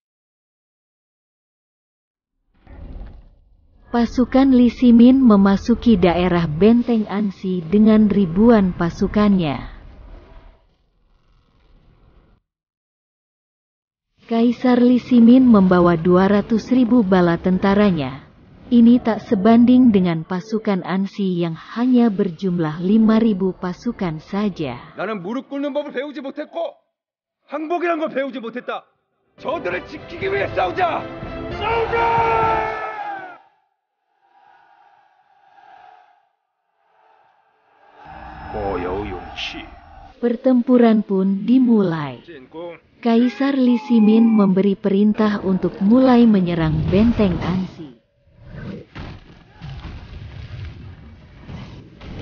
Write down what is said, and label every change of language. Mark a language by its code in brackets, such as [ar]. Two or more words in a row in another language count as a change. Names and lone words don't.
[id] Pasukan Li Shimin memasuki daerah benteng Ansi dengan ribuan pasukannya. Kaisar Li Shimin membawa 200.000 bala tentaranya. Ini tak sebanding dengan pasukan Ansi yang hanya berjumlah 5.000 pasukan saja. [ko] 나는 무릎 꿇는 법을 배우지 못했고 항복이란 걸 배우지 못했다. 저들을 지키기 위해 싸우자! 싸우자! [id] Pertempuran pun dimulai. Kaisar Li Shimin memberi perintah untuk mulai menyerang benteng Ansi.